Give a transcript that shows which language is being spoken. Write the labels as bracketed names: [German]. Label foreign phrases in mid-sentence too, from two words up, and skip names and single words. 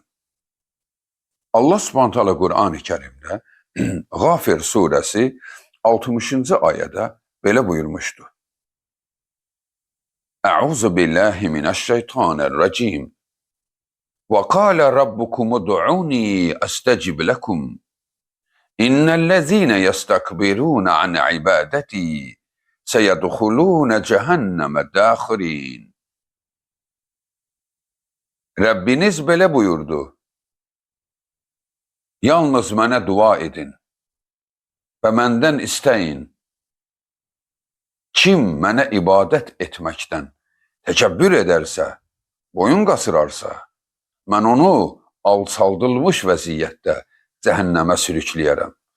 [Azerbaijani] Allah Subhanahu taala Qur'an-ı Kərimdə Ğafir surəsi 60-cı ayədə belə buyurmuşdu. [Arabic] أعوذ بالله من الشيطان الرجيم. وقال ربكم ادعوني أستجب لكم. إن الذين يستكبرون عن عبادتي سيدخلون جهنم داخرين. [Azerbaijani] Rəbbiniz belə buyurdu. Yalnız mənə dua edin və məndən istəyin. Kim mənə ibadət etməkdən təkəbbür edərsə, boyun qasırarsa, mən onu alçaldılmış vəziyyətdə cəhənnəmə sürükləyərəm.